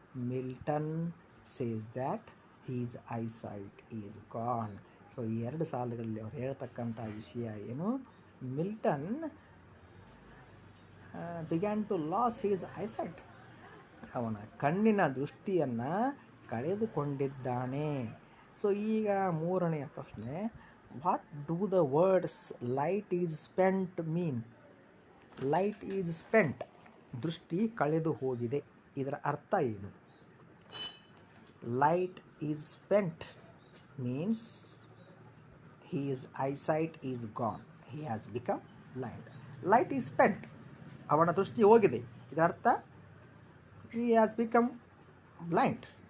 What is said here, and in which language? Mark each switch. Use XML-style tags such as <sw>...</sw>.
<en>Milton says that his eyesight is gone.</en> <kn>So ಈ 2 ಸಾಲುಗಳಲ್ಲಿ ಅವ್ರು ಹೇಳ್ತಕ್ಕಂಥ ವಿಷಯ ಏನು?</kn> <en>Milton began to lose his eyesight.</en> <kn>ಅವನ ಕಣ್ಣಿನ ದೃಷ್ಟಿಯನ್ನು ಕಳೆದುಕೊಂಡಿದ್ದಾನೆ. ಸೊ ಈಗ 3ನೆಯ ಪ್ರಶ್ನೆ,</kn> <en>What do the words light is spent mean? Light is spent,</en> <kn>ದೃಷ್ಟಿ ಕಳೆದು ಹೋಗಿದೆ, ಇದರ ಅರ್ಥ ಏನು?</kn> <en>Light is spent means his eyesight is gone, he has become blind. Light is spent,</en> <kn>ಅವನ ದೃಷ್ಟಿ ಹೋಗಿದೆ, ಇದರ ಅರ್ಥ</kn> <en>he has become blind.</en>